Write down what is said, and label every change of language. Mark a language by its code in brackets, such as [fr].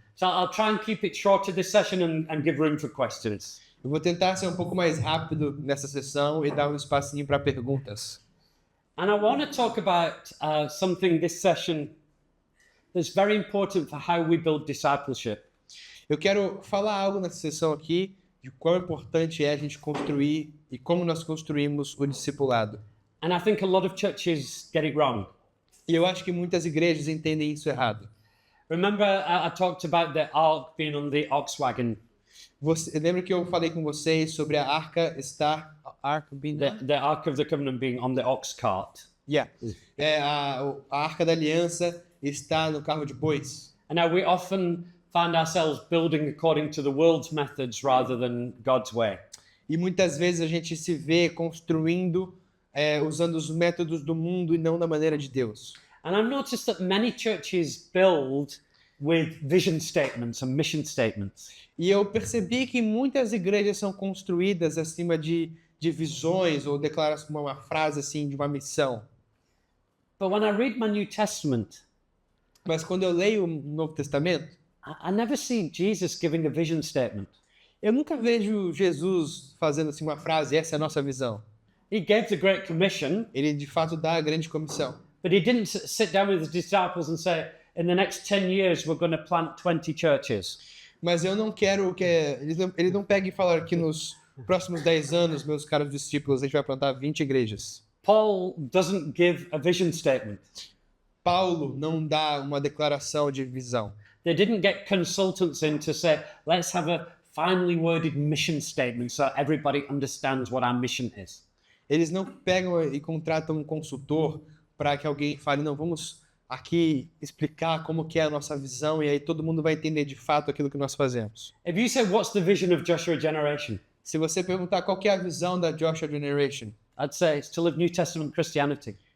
[en] So I'll try and keep it shorter this session and give room for questions. [pt] Eu vou tentar ser um pouco mais rápido nessa sessão e dar um espacinho para perguntas. [en] And I want to talk about something this session that's very important for how we build discipleship. [pt] Eu quero falar algo nessa sessão aqui de quão importante é a gente construir e como nós construímos o discipulado. [en] And I think a lot of churches get it wrong. [pt] E eu acho que muitas igrejas entendem isso errado. [en] Remember, I talked about the ark being on the ox wagon. [pt] Lembra que eu falei com vocês sobre a arca estar... [en] The Ark of the Covenant being on the ox cart. Yeah. [pt] A arca da aliança está no carro de bois. [en] And now we often find ourselves building according to the world's methods rather than God's way. [pt] E muitas vezes a gente se vê construindo usando os métodos do mundo e não da maneira de Deus. [en] And I've noticed that many churches build with vision statements and mission statements. [pt] E eu percebi que muitas igrejas são construídas acima de visões ou declaração, uma frase assim de uma missão. [en] But when I read my New Testament, [pt] Mas quando eu leio o Novo Testamento, [en] I never see Jesus giving a vision statement. [pt] eu nunca vejo Jesus fazendo assim uma frase, essa é a nossa visão. [en] He gave the Great Commission, [pt] Ele de fato dá a grande comissão. [en] but he didn't sit down with his disciples and say, in the next 10 years, we're going to plant 20 churches. [pt] Mas eu não quero que... Ele não pega e fala que nos próximos 10 anos, meus caros discípulos, a gente vai plantar 20 igrejas. [en] Paul doesn't give a vision statement. [pt] Paulo não dá uma declaração de visão. [en] They didn't get consultants in to say, let's have a finely worded mission statement so everybody understands what our mission is. [pt] Eles não pegam e contratam um consultor para que alguém fale, não, vamos aqui explicar como que é a nossa visão e aí todo mundo vai entender de fato aquilo que nós fazemos. [en] If you say, what's the vision of Joshua Generation? [pt] Se você perguntar qual que é a visão da Joshua Generation, [en] I'd say it's to live New Testament Christianity.